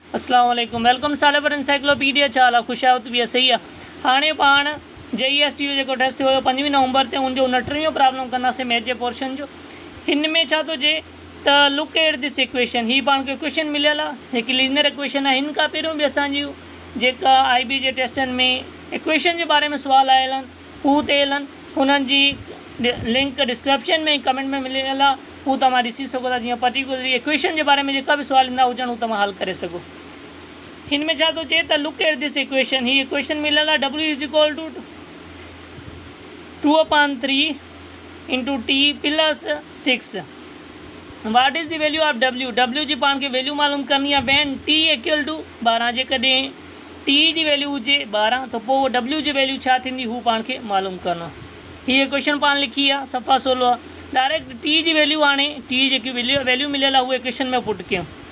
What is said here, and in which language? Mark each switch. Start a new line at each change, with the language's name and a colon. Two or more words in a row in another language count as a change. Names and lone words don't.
Arabic: السلام عليكم,
Sindhi: वेलकम साले पर एनसाइक्लोपीडिया। छा हाल आहे? ख़ुशि आहियो? त बि सही आहे। हाणे पाण JEST जो जेको टेस्ट हुयो 5 नवंबर ते, उनजो 29 प्रॉब्लम कंदासीं मैथ जे पोर्शन जो। हिन में छा थो चए त
English: look at this equation.
Sindhi: ही पाण खे इक्वेशन मिलियल आहे, हिकु लीनियर इक्वेशन आहे। हिन खां पहिरियों बि असांजी जेका IB जे टेस्टनि में इक्वेशन जे बारे में सुवाल आयल आहिनि हू थियल आहिनि, हुननि जी लिंक डिस्क्रिप्शन में कमेंट में मिलियल आहे, हू तव्हां ॾिसी सघो था। जीअं
English: particularly equation
Sindhi: जे बारे में जेका बि सुवाल ईंदा हुजनि हू तव्हां हल करे सघो। हिन में छा थो चए त
English: look at this equation.
Sindhi: ही इक्वेशन मिलियल आहे W = 2/3 × T + 6।
English: what is the value of W
Sindhi: जी पाण खे वैल्यू मालूम करनी आहे
English: when T = 12.
Sindhi: जेकॾहिं T जी वैल्यू हुजे 12 त पोइ W जी वैल्यू छा थींदी हू पाण खे मालूम करणो आहे। हीअ इक्वेशन पाण लिखी आहे, सफ़ा 16 आहे। डायरेक्ट T जी वैल्यू हाणे T जेकी वैल्यू मिलियल आहे उहा इक्वेशन में पुट कयूं।